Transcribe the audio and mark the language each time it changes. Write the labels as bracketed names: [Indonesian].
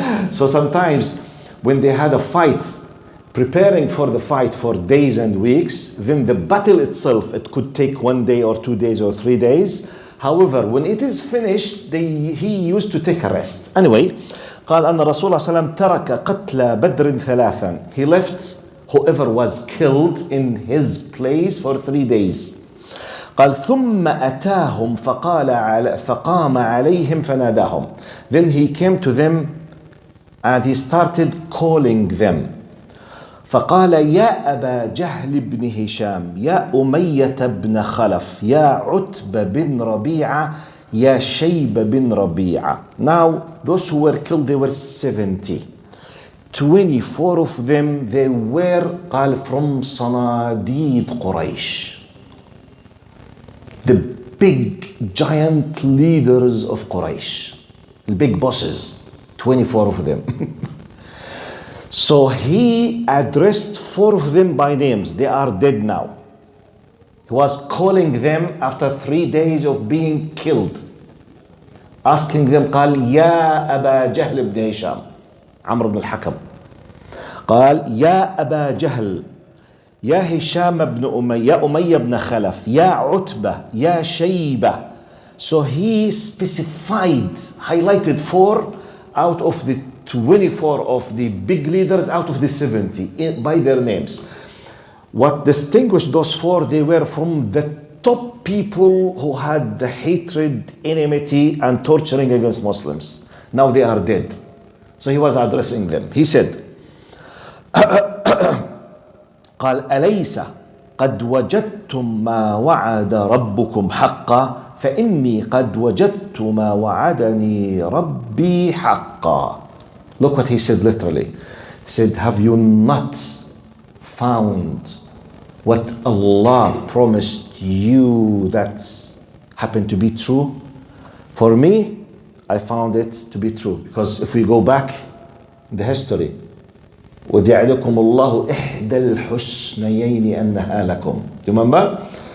[English] So sometimes when they had a fight, preparing for the fight for days and weeks, then the battle itself, it could take 1 day or 2 days or 3 days. However, when it is finished, he used to take a rest. Anyway, [Arabic] قال أن الرسول صلى الله عليه وسلم ترك قتل بدر ثلاثا. [English] He left whoever was killed in his place for 3 days. [Arabic] قال ثم أتاهم فقام عليهم فناداهم. [English] Then he came to them and he started calling them. [Arabic] فقال يا أبا جهل بن هشام يا أمية بن خلف يا عتبة بن ربيعة يا شيب بن ربيعة. [English] Now those who were killed, they were 70. 24 of them, they were [Arabic] قال [English] from [Arabic] صناديد قريش, [English] the big giant leaders of Quraysh, the big bosses, 24 of them. So he addressed 4 of them by names. They are dead now. He was calling them after 3 days of being killed, asking them [Arabic] قال يا أبا جهل بن هشام, عمرو بن الحكم, قال يا أبا جهل يا هشام بن أمية يا أمية بن خلف يا عتبة يا شيبة. [English] So he specified, highlighted 4 out of the 24 of the big leaders out of the 70 by their names. What distinguished those 4, they were from the top people who had the hatred, enmity, and torturing against Muslims. Now they are dead. So he was addressing them. He said, [Arabic] قال أليس قد وجدتم ما وعد ربكم حقا فإني قد وجدت ما وعدني ربي حقا. [English] Look what he said literally. He said, have you not found what Allah promised you that happened to be true? For me, I found it to be true. Because if we go back in the history, [Arabic] وَذْ يَعِدُكُمُ اللَّهُ إِحْدَى الْحُسْنَيَيْنِ أَنَّهَا لَكُمْ. [English] Remember?